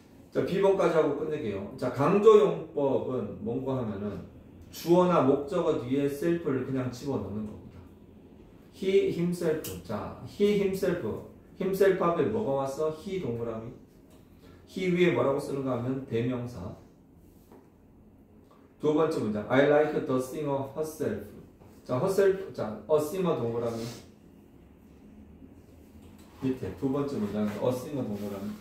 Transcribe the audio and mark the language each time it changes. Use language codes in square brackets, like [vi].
[ko] 자, B번까지 하고 끝낼게요. 자, 강조용법은 뭔가 하면은 주어나 목적어 뒤에 self를 그냥 집어넣는 겁니다. he, himself. 자, he, himself 앞에 뭐가 왔어? he 동그라미. he 위에 뭐라고 쓰는가 하면 대명사. 두 번째 문장. [en] I like the singer herself. [ko] 자, herself. 자, a singer 동그라미. 밑에 두 번째 문장은 a singer 동그라미.